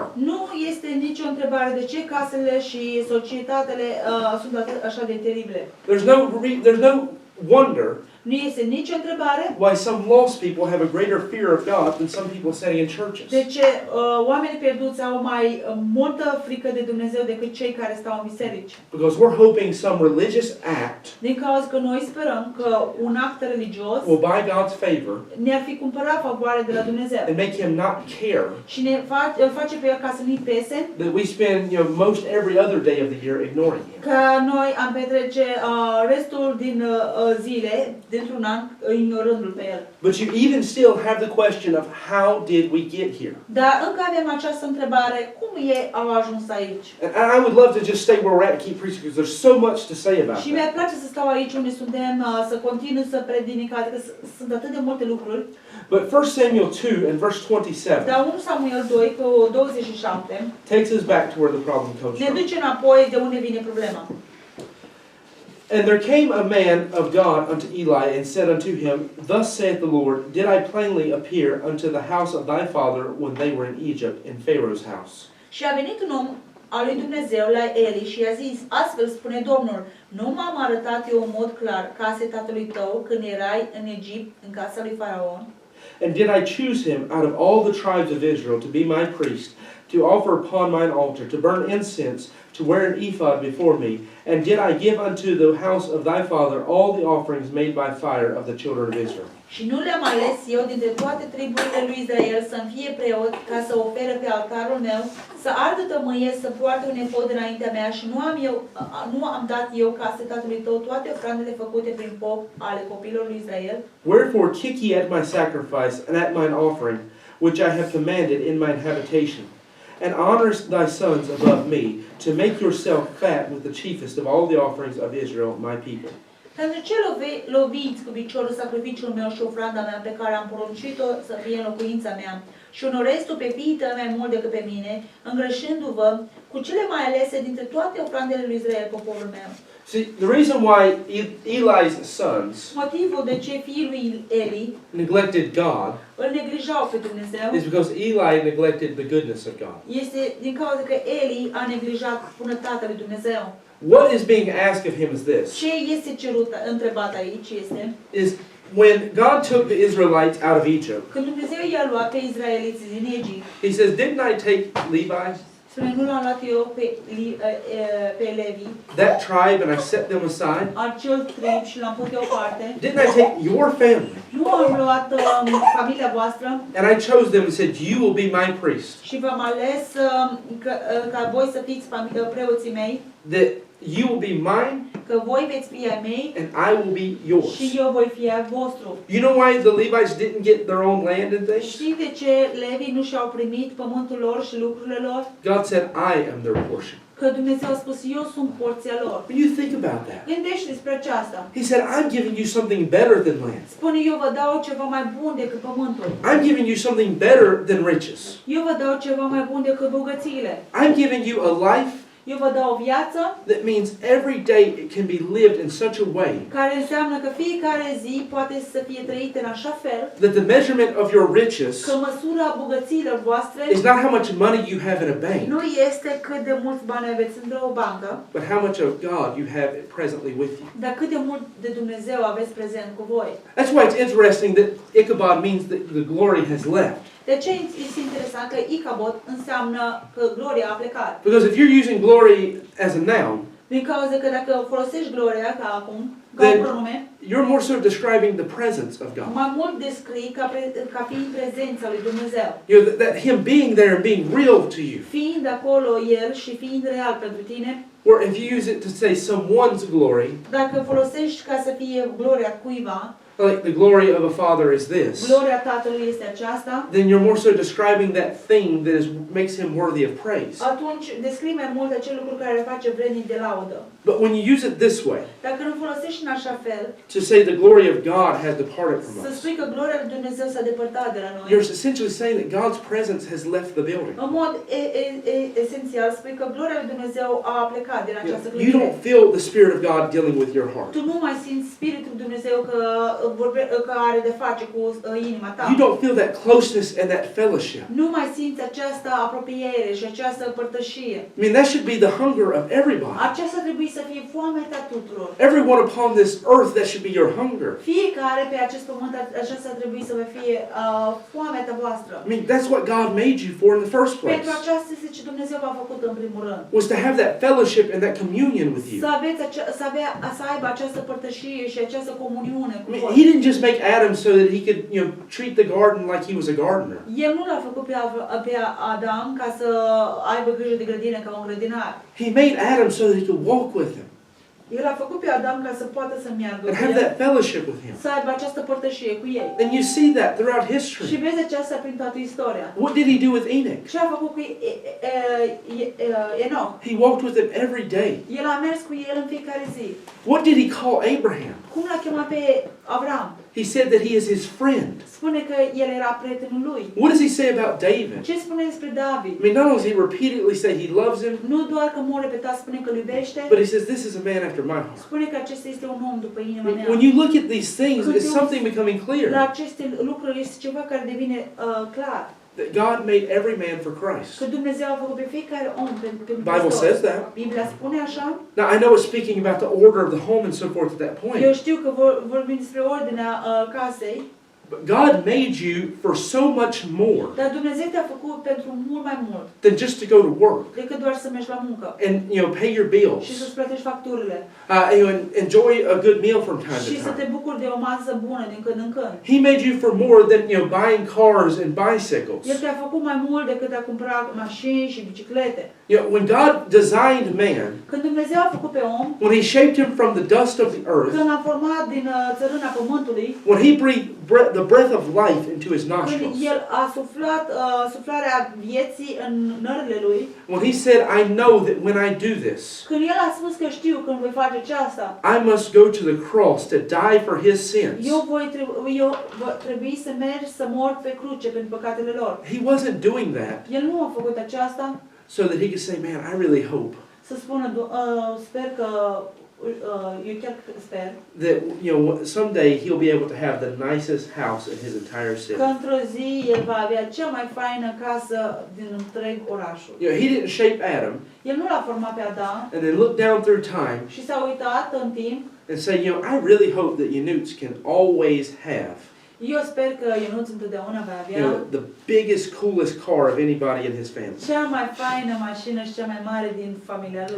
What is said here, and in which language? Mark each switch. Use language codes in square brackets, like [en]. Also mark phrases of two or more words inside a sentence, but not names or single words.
[ro] Nu este nicio întrebare de ce casele și societatele sunt așa de teribile. [en] There's no wonder [ro] Nu este nicio întrebare [en] why some lost people have a greater fear of God than some people sitting in churches. [ro] de ce oamenii pierduți au mai multă frică de Dumnezeu decât cei care stau în biserici. [en] Because we're hoping some religious act [ro] Din cauza că noi sperăm că un act religios [en] will buy God's favor [ro] ne-ar fi cumpărat favoare de la Dumnezeu [en] and make Him not care [ro] și ne face pe el ca să nu-i pese, [en] that we spend most every other day of the year ignoring Him. [ro] că noi am petrece restul din zile dintr-un an ignorându-l pe el. [en] But you even still have the question of how did we get here? [ro] Dar încă avem această întrebare, cum ei au ajuns aici? [en] And I would love to just stay where we're at and keep preaching because there's so much to say about [ro] Și [en] that. [ro] mi-ar place să stau aici unde suntem, să continui să predic, adică sunt atât de multe lucruri. [en] But 1 Samuel 2 and verse 27 [ro] Dar 1 Samuel 2 cu 27 [en] takes us back to where the problem comes [ro] ne [en] from. [ro] duce înapoi de unde vine problema. [en] And there came a man of God unto Eli and said unto him, Thus saith the Lord, Did I plainly appear unto the house of thy father when they were in Egypt, in Pharaoh's house? [ro] Și a venit un om al lui Dumnezeu la Eli și i-a zis, astfel spune Domnul, nu m-am arătat eu în mod clar casei tatălui tău când erai în Egipt, în casa lui Faraon? [en] And did I choose him out of all the tribes of Israel to be my priest, to offer upon mine altar, to burn incense, to wear an ephod before me? And did I give unto the house of thy father all the offerings made by fire of the children of Israel? [ro] Și nu le-am ales eu dintre toate triburile lui Israel să-mi fie preot ca să ofere pe altarul meu, să ardă tămâie, să poarte un efod înaintea mea și nu am dat eu casei tatălui tău toate ofrandele făcute prin foc ale copilor lui Israel? [en] Wherefore kick ye at my sacrifice and at mine offering, which I have commanded in mine habitation, and honor thy sons above me, to make yourself fat with the chiefest of all the offerings of Israel, my people. [ro] Pentru ce loviți cu piciorul sacrificiul meu și ofranda mea pe care am poruncit-o să fie în locuința mea și onorezi tu pe fiii tăi mai mult decât pe mine, îngrășându-vă cu cele mai alese dintre toate ofrandele lui Israel, poporul meu. [en] See, the reason why Eli's sons [ro] Motivul de ce fiii lui Eli [en] neglected God [ro] îl neglijau pe Dumnezeu [en] is because Eli neglected the goodness of God. [ro] este din cauza că Eli a neglijat bunătatea lui Dumnezeu. [en] What is being asked of him is this: [ro] Ce este cerut, întrebat aici este, [en] is when God took the Israelites out of Egypt, [ro] când Dumnezeu i-a luat pe izraeliți din Egipt, [en] he says, didn't I take Levi, [ro] spune, nu l-am luat eu pe Levi, [en] that tribe, and I set them aside? [ro] acel trib și l-am pus deoparte? [en] Didn't I take your family, [ro] Nu am luat familia voastră [en] and I chose them and said, you will be my priest, [ro] și v-am ales ca voi să fiți preoții mei, [en] that you will be mine, [ro] că voi veți fi ai mei [en] and I will be yours? [ro] și eu voi fi ai vostru. [en] You know why the Levites didn't get their own land and things? [ro] Știi de ce Levi nu și-au primit pământul lor și lucrurile lor? [en] God said, I am their portion. [ro] Că Dumnezeu a spus, eu sunt porția lor. [en] When you think about that, [ro] Gândește despre aceasta. [en] he said, I'm giving you something better than land. [ro] Spune, eu vă dau ceva mai bun decât pământul. [en] I'm giving you something better than riches. [ro] Eu vă dau ceva mai bun decât bogățiile. [en] I'm giving you a life [ro] Eu vă dau o viață [en] that means every day it can be lived in such a way [ro] care înseamnă că fiecare zi poate să fie trăită în așa fel [en] that the measurement of your riches [ro] că măsura bogățiilor voastre [en] is not how much money you have in a bank, [ro] nu este cât de mulți bani aveți într-o bancă, [en] but how much of God you have presently with you. [ro] dar cât de mult de Dumnezeu aveți prezent cu voi. [en] That's why it's interesting that Ichabod means that the glory has left. [ro] De ce este interesant că Ichabod înseamnă că gloria a plecat? [en] Because if you're using glory as a noun, [ro] Din cauza că dacă folosești gloria ca acum, ca [en] Then- [ro] un pronume, [en] you're more so describing the presence of God. [ro] mai mult descrii ca fiind prezența lui Dumnezeu. [en] You know, that him being there and being real to you. [ro] Fiind acolo El și fiind real pentru tine, [en] Or if you use it to say someone's glory, [ro] dacă folosești ca să fie gloria cuiva, [en] like the glory of a father is this, [ro] gloria Tatălui este aceasta, [en] then you're more so describing that thing that makes him worthy of praise. [ro] atunci descrii mai mult acel lucru care îl face vrednic de laudă. [en] But when you use it this way, [ro] Dacă nu folosești în așa fel, [en] to say the glory of God has departed from [ro] să [en] us, [ro] spui că gloria lui Dumnezeu s-a depărtat de la noi. [en] you're essentially saying that God's presence has left the building. [ro] În mod esențial spui că gloria lui Dumnezeu a plecat din această [en] You [ro] clădire. [en] don't feel the Spirit of God dealing with your heart. [ro] Tu nu mai simți Spiritul Dumnezeu că are de face cu inima ta. [en] You don't feel that closeness and that fellowship. [ro] Nu mai simți această apropiere și această părtășie. [en] I mean, that should be the hunger of everybody. [ro] Aceasta trebuie să fie foamea tuturor. [en] Everyone upon this earth, that should be your hunger. [ro] Fiecare pe acest pământ, aceasta trebuie să fie foamea voastră. [en] I mean, that's what God made you for in the first place, [ro] Pentru aceasta este ce Dumnezeu v-a făcut în primul rând. [en] was to have that fellowship and that communion with you. [ro] Să aibă această părtășie și această comuniune [en] I [ro] cu [en] mean, [ro] voi. [en] he didn't just make Adam so that he could, treat the garden like he was a gardener. [ro] El nu l-a făcut pe Adam ca să aibă grijă de grădină ca un grădinar. [en] He made Adam so that he could walk with him [ro] El a făcut pe Adam ca să poată să meargă [en] and [ro] cu [en] have [ro] el, [en] that fellowship with him. [ro] să aibă această părtășie cu ei. [en] And you see that throughout [ro] Și [en] history. [ro] vezi aceasta prin toată istoria. [en] What did he do with Enoch? [ro] Ce a făcut cu Enoch? [en] He walked with him every day. [ro] El a mers cu el în fiecare zi. [en] What did he call Abraham? [ro] Cum l-a chemat pe Avram? [en] He said that he is his friend. [ro] Spune că el era prietenul lui. [en] What does he say about David? [ro] Ce spune despre David? [en] I mean, not only does he repeatedly say he loves him, [ro] Nu doar că mă repetat spune că îl iubește, [en] but he says this is a man after my heart. [ro] spune că acesta este un om după inima mea. [en] When you look at these things, it's something becoming [ro] La [en] clear [ro] aceste lucruri este ceva care devine clar. [en] that God made every man for Christ. [ro] Că Dumnezeu a făcut pe fiecare om pentru [en] Bible [ro] Hristos. [en] says that. [ro] Biblia spune așa. [en] Now, I know it's speaking about the order of the home and so forth at that [ro] Eu [en] point, [ro] știu că vorbim despre ordinea casei, [en] But God made you for so much more [ro] Dar Dumnezeu te-a făcut pentru mult mai mult [en] than just to go to work [ro] decât doar să mergi la muncă [en] and pay your bills. [ro] și să-ți plătești facturile [en] Enjoy a good meal from time [ro] și [en] to [ro] să te [en] time. [ro] bucuri de o masă bună din când în când. [en] He made you for more than buying cars and bicycles. [ro] El te-a făcut mai mult decât a cumpăra mașini și biciclete. [en] When God designed man, [ro] Când Dumnezeu a făcut pe om, [en] when He shaped him from the dust of the earth, [ro] când l-a format din țărâna pământului, [en] when He breathed the breath of life into his [ro] când [en] nostrils, [ro] El a suflat suflarea vieții în nările lui, [en] when He said, I know that when I do this, [ro] când El a spus că știu când voi face aceasta, [en] I must go to the cross to die for his sins. [ro] eu voi trebui să merg să mor pe cruce pentru păcatele lor. [en] He wasn't doing that [ro] El nu a făcut aceasta [en] so that he could say, man, I really hope [ro] să spună, sper că, eu chiar sper, [en] that someday he'll be able to have the nicest house in his entire city. [ro] că într-o zi El va avea cea mai faină casă din întreg orașul. [en] He didn't shape Adam [ro] El nu l-a format pe Adam [en] and then look down through time [ro] și s-a uitat în timp. [en] and say, I really hope that Yanuts can always have [ro] Eu sper că Ionuț întotdeauna va avea [en] the biggest, coolest car of anybody in his family. [ro] cea mai faină mașină și cea mai mare din familia lui.